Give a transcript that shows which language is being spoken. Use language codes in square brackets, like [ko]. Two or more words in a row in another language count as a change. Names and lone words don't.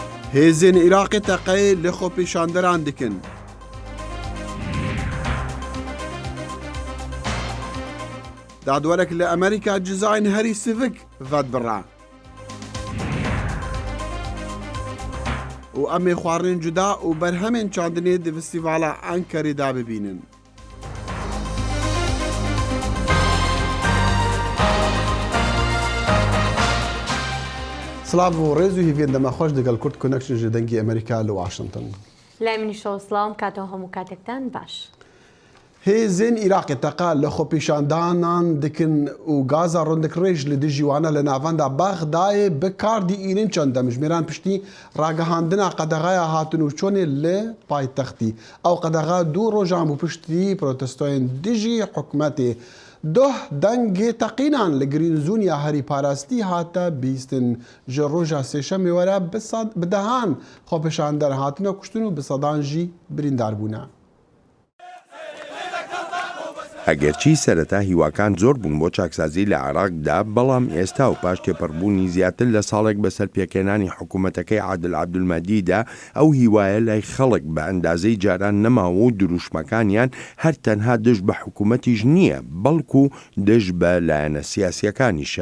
[ku] هێزên Iraqê teqeyê li xwepêşanderan dikin. Dadwerek li Amerîka cizayên herî sivik vedbira. û em ê xwarinên cuda û berhemên çandinê di Festîvala Enkerê de bibînin. سلااو و ڕێز و هیڤێن دەمەخۆش دەگەڵ کورد کۆنەکشن ji dengê Amerîka li Washington. [ckb] لای منیشەوە سڵاوم کاتەوە هەموو کاتێکتان باش. [ku] هێزên Iraqê teqa li xwepêşandanan dikin û gaza rûndekirêj li dijî wan li navenda Bexdayê bi kar dîînin çend demijmêran piştî ragihandina qedexeya hatinûçûnê li paytextî. Ew qedexe dû rojan bû piştî protestoyên dijî hikûmetê. Doh dengê teqînan li girînzûniya herî parastî hate bîstin ji roja sêşemê were bi dehan xwepêşander hatine kuştin û bi sedan jî birîndar bûne. [ckb] ئەگەرچی سەرەتا هیواکان زۆر بوون بۆ چاکسازی لە عێراقدا، بەڵام ئێستا و پاش تێپەڕبوونی زیاتر لە ساڵێک بەسەر پێکێنانی حکوومەتەکەی عادل عەبدولمەجیددا ئەو هیوایە لای خەڵک بە ئەندازەی جاران نەماوە و دروشمەکانیان هەر تەنها دژ بە حکوومەتیش نییە، بەڵکو دژ بە لایەنە سیاسیەکانیشە.